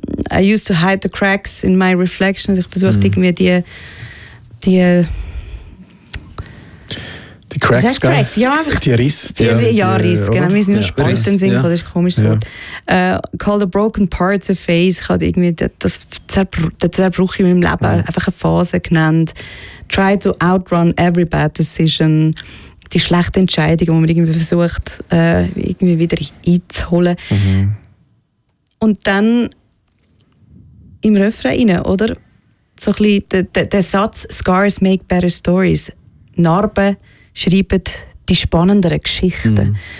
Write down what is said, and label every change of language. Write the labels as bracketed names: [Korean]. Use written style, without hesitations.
[English] I used to hide the cracks in my reflection. [German] Also ich versuche irgendwie die [English] Cracks, [German] ja, einfach die Risse. Risse, genau. Wir sind nur Spalten singen, das ist ein komisches Wort. [English] Call the broken parts a phase. [German] Ich habe irgendwie den Zerbruch in meinem Leben einfach eine Phase genannt. [English] Try to outrun every bad decision. [German] Die schlechte Entscheidung, die man irgendwie versucht, irgendwie wieder einzuholen. Und dann im Refrain, oder? So ein bisschen der Satz: [English] Scars make better stories. [German] Narben schreiben die spannenderen Geschichten. Mm.